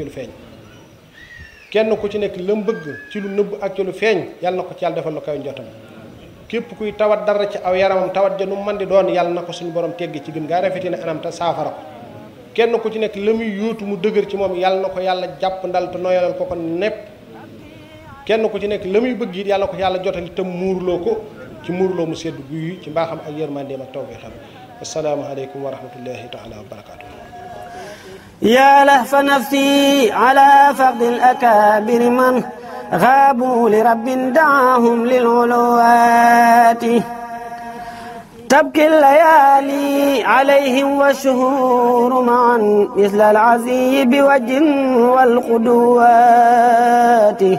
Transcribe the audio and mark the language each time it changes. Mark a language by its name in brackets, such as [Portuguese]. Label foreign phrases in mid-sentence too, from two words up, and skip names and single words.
[Wolof] lu feeñ kenn ku ci nekk lam bëgg ci lu nëbb ak ci lu feeñ yàlla na ko ci yàlla defal lu kawe njortam képp kuy tawat dara ci aw yaramam tawat ja nu man di doon yàlla na ko suñu borom teggi ci gën gaa rafetee ne anam te saafara ko kenn ku ci nekk la muy yóotu mu dëgër ci moom yàlla na ko yàlla jàpp ndal te nooyalal ko ko nepp kenn ku ci nekk la muy bëgg it yàlla na ko yàlla jotali te muurloo ko ci muurloo mu sedd guy ci mbaaxam ak yërmandeem ak tawfeexam [Arabic] السلام عليكم ورحمة الله تعالى وبركاته يا لهف نفسي على فقد الأكابر من غابوا لرب دعاهم للعلوات تبكي الليالي عليهم والشهور معا مثل العزي بوجه والقدوات